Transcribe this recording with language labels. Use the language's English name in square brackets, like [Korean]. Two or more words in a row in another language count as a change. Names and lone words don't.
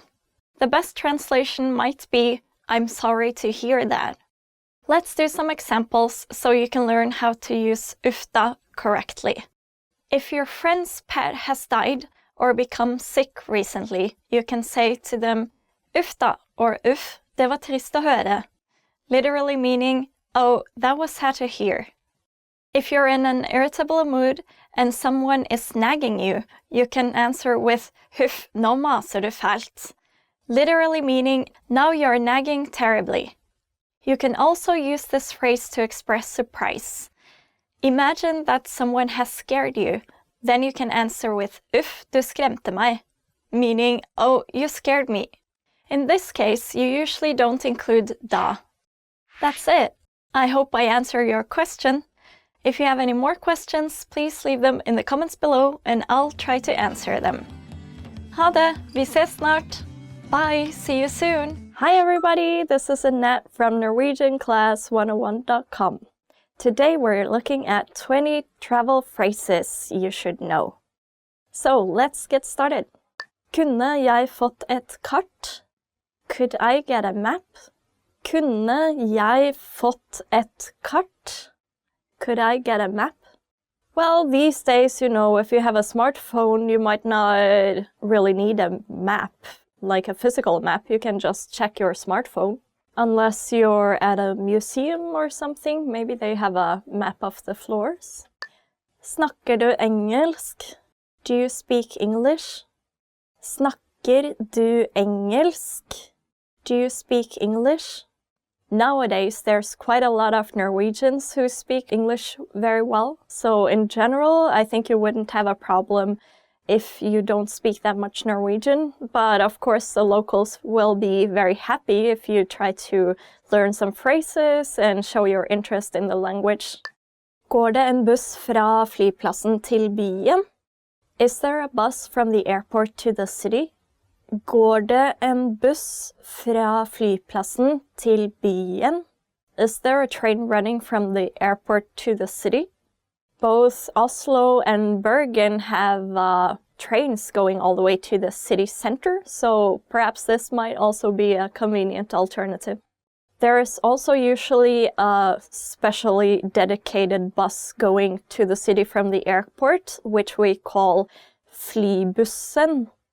[English] The best translation might be, I'm sorry to hear that. Let's do some examples so you can learn how to use ufta correctly. If your friend's pet has died or become sick recently, you can say to them, ufta or uff, [Norwegian] det var trist å høre. [English] Literally meaning, oh, that was sad to hear. If you're in an irritable mood and someone is nagging you, you can answer with huff, [Norwegian] nå maser du fælt. [English] Literally meaning, now you're nagging terribly. You can also use this phrase to express surprise. Imagine that someone has scared you. Then you can answer with uff, [Norwegian] du skremte meg, [English] meaning, oh, you scared me. In this case, you usually don't include da. That's it. I hope I answered your question. If you have any more questions, please leave them in the comments below and I'll try to answer them. [Norwegian] Ha det, vi ses snart. [English] Bye, see you soon. Hi everybody, this is Annette from NorwegianClass101.com. Today we're looking at 20 travel phrases you should know. So let's get started. [Norwegian] Kunne jeg fått et kart? [English] Could I get a map? [Norwegian] Kunne jeg fått et kart? [English] Could I get a map? Well, these days, you know, if you have a smartphone, you might not really need a map, like a physical map. You can just check your smartphone. Unless you're at a museum or something, maybe they have a map of the floors. [Norwegian] Snakker du engelsk? [English] Do you speak English? [Norwegian] Snakker du engelsk? [English] Do you speak English? Nowadays, there's quite a lot of Norwegians who speak English very well. So in general, I think you wouldn't have a problem if you don't speak that much Norwegian. But of course, the locals will be very happy if you try to learn some phrases and show your interest in the language. [Norwegian] Går det en buss fra flyplassen til byen? [English] Is there a bus from the airport to the city? [Norwegian] Går det en buss fra flyplassen til byen? [English] Is there a train running from the airport to the city? Both Oslo and Bergen have trains going all the way to the city center, so perhaps this might also be a convenient alternative. There is also usually a specially dedicated bus going to the city from the airport, which we call flybussen.